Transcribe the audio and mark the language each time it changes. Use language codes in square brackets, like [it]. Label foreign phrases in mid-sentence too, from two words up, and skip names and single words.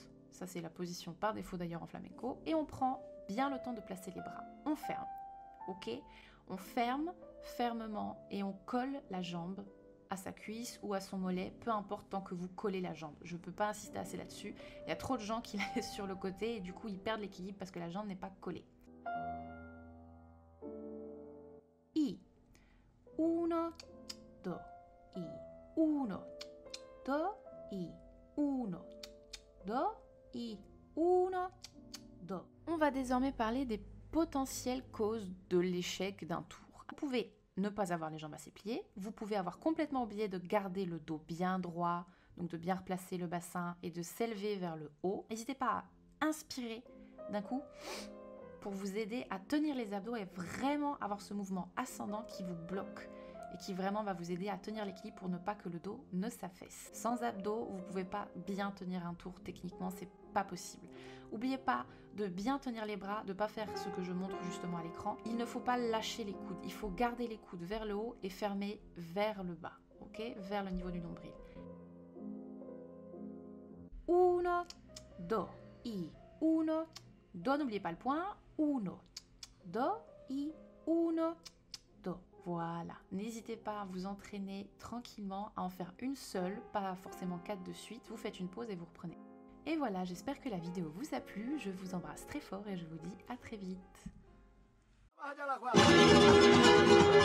[fr] Ça, c'est la position par défaut d'ailleurs en flamenco. Et on prend bien le temps de placer les bras. On ferme. Ok ? On ferme fermement et on colle la jambe à sa cuisse ou à son mollet, peu importe tant que vous collez la jambe. Je ne peux pas insister assez là-dessus. Il y a trop de gens qui la laissent sur le côté et du coup, ils perdent l'équilibre parce que la jambe n'est pas collée. I. [es] Uno, do. I. Uno, do, i, uno, do, i, uno, do. [fr] On va désormais parler des potentielles causes de l'échec d'un tour. Vous pouvez ne pas avoir les jambes assez pliées, vous pouvez avoir complètement oublié de garder le dos bien droit, donc de bien replacer le bassin et de s'élever vers le haut. N'hésitez pas à inspirer d'un coup pour vous aider à tenir les abdos et vraiment avoir ce mouvement ascendant qui vous bloque et qui vraiment va vous aider à tenir l'équilibre pour ne pas que le dos ne s'affaisse. Sans abdos, vous ne pouvez pas bien tenir un tour techniquement, c'est pas possible. N'oubliez pas de bien tenir les bras, de ne pas faire ce que je montre justement à l'écran. Il ne faut pas lâcher les coudes, il faut garder les coudes vers le haut et fermer vers le bas, ok ? Vers le niveau du nombril. [es] Uno, do, i, uno, do, [fr] n'oubliez pas le point. [es] Uno, do, i, uno, do. [fr] Voilà, n'hésitez pas à vous entraîner tranquillement, à en faire une seule, pas forcément 4 de suite. Vous faites une pause et vous reprenez. Et voilà, j'espère que la vidéo vous a plu. Je vous embrasse très fort et je vous dis à très vite.